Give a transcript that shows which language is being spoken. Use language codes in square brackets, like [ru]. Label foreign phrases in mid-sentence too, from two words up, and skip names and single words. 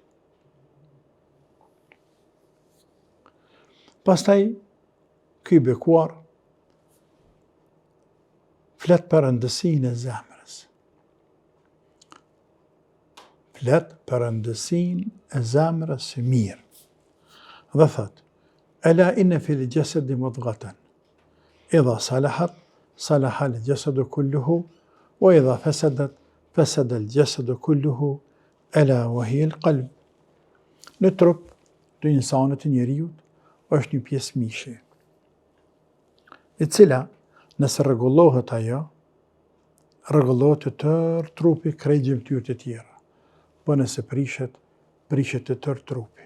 [sq] Pastaj, ky bekuar flet për rëndësinë e zemrës. Flet për rëndësinë e zemrës së mirë. Dhe thot: [ar] "ألا إن في الجسد مضغة. إذا صلحت صلح الجسد كله وإذا فسدت فسد الجسد كله ألا وهي القلب." [sq] Në trup të insanit të njeriut është një pjesë mishe, e cila nëse rregullohet ajo, rregullohet të tërë trupi krejt gjymtyrët e tjera. Po nëse prishet të tërë trupi.